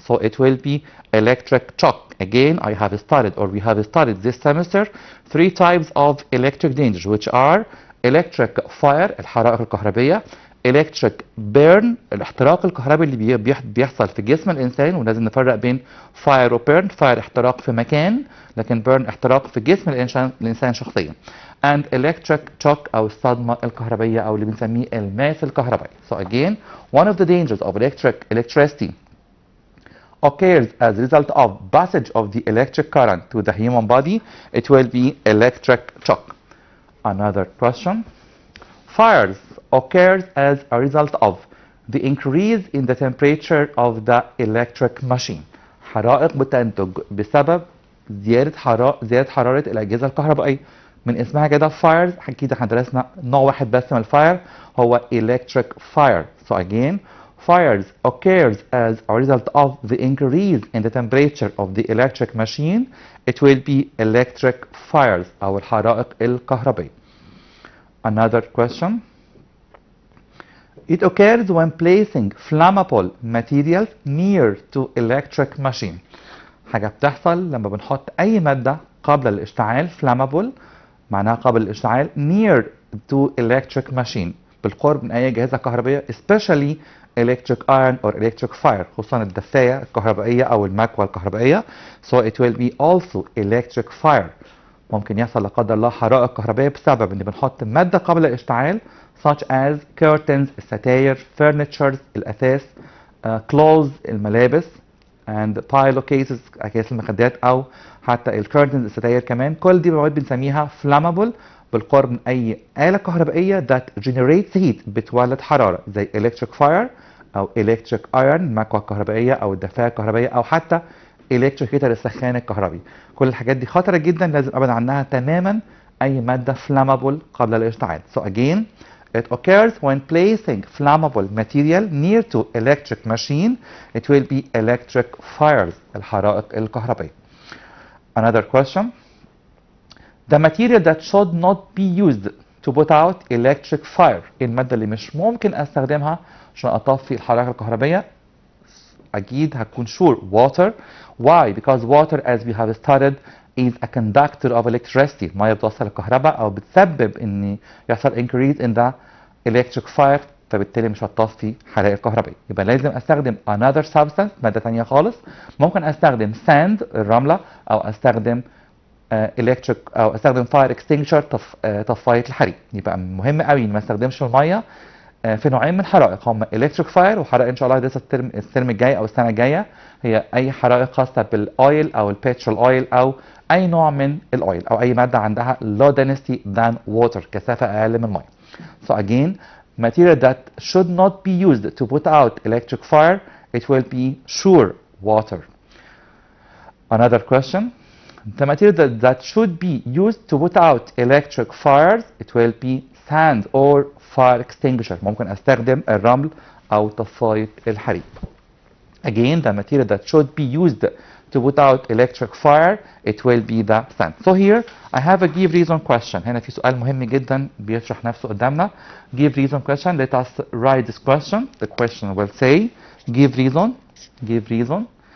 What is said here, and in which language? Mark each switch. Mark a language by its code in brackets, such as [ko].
[en] So it will be electric shock. Again, I have studied or we have studied this semester 3 types of electric dangers, which are electric fire [ar] الحرائق الكهربية، [en] electric burn [ar] الاحتراق الكهربي اللي بيحصل في جسم الإنسان، ولازم نفرق بين [en] fire و burn. [ar] fire احتراق في مكان، لكن burn احتراق في جسم الإنسان شخصيا. [en] and electric shock [ar] أو الصدمة الكهربية أو اللي بنسميه الماس الكهربائي. [en] So again, one of the dangers of electricity occurs as a result of passage of the electric current to the human body. It will be electric shock. Another question. Fires occurs as a result of the increase in the temperature of the electric machine. [ar] حرائق بتنتج بسبب زيادة حرارة الأجهزة الكهربائية. من اسمها كده fires. أكيد احنا درسنا نوع واحد بس من الفاير هو electric fire. [en] So again, fires occurs as a result of the increase in the temperature of the electric machine. It will be electric fires [ar] أو الحرائق الكهربائية. [en] Another question. It occurs when placing flammable materials near to electric machine. [ar] حاجة بتحصل لما بنحط أي مادة قبل الاشتعال flammable معناها قبل الاشتعال [en] near to electric machine [ar] بالقرب من أي أجهزة كهربائية [en] especially electric iron or electric fire [ar] خصوصا الدفاية الكهربائية أو المكوى الكهربائية. [en] So it will be also electric fire. [ar] ممكن يحصل لا قدر الله حرائق كهربائية بسبب إن بنحط مادة قبل الاشتعال [en] such as curtains [ar] الستاير, furnitures الأثاث, clothes الملابس, [en] and pillowcases [ar] أكياس المخدات أو حتى الكيرتنز الستاير كمان. كل دي مواد بنسميها flammable بالقرب من أي آلة كهربائية [en] that generates heat [ar] بتولد حرارة زي electric fire أو electric iron المكوة الكهربائية أو الدفاية الكهربائية أو حتى electric heater السخان الكهربي. كل الحاجات دي خطرة جدا لازم أبعد عنها تماما أي مادة flammable قبل الاشتعال. [en] So again it occurs when placing flammable material near to electric machine. It will be electric fires [ar] الحرائق الكهربائية. [en] Another question. The material that should not be used to put out electric fire. [ar] المادة اللي مش ممكن استخدمها عشان اطفي الحرائق الكهربائية أكيد هتكون [en] sure water. Why? Because water as we have studied is a conductor of electricity. [ar] المية بتوصل الكهرباء أو بتسبب إن يحصل [en] increase in the electric fire [ar] فبالتالي مش هتطفي حرائق كهربائية. يبقى لازم أستخدم [en] another substance [ar] مادة تانية خالص. ممكن أستخدم sand الرملة أو أستخدم electric أو أستخدم fire extinguisher طفاية الحريق. يبقى مهم قوي إن ما استخدمش المية في نوعين من الحرائق هم electric fire وحرائق ان شاء الله هندرسها الترم الجاي او السنه الجايه هي اي حرائق خاصه بالاويل او البترول اويل او اي نوع من الاويل او اي ماده عندها [en] low density than water [ar] كثافه اقل من الميه. [en] So again material that should not be used to put out electric fire it will be sure water. Another question. The material that should be used to put out electric fires it will be sand or fire extinguisher. [ar] ممكن استخدم الرمل او طفاية الحريق. [en] Again the material that should be used to put out electric fire it will be the sand. So here I have a give reason question. [ar] هنا في سؤال مهم جدا بيشرح نفسه قدامنا. [en] Give reason question. Let us write this question. The question will say give reason. Give reason.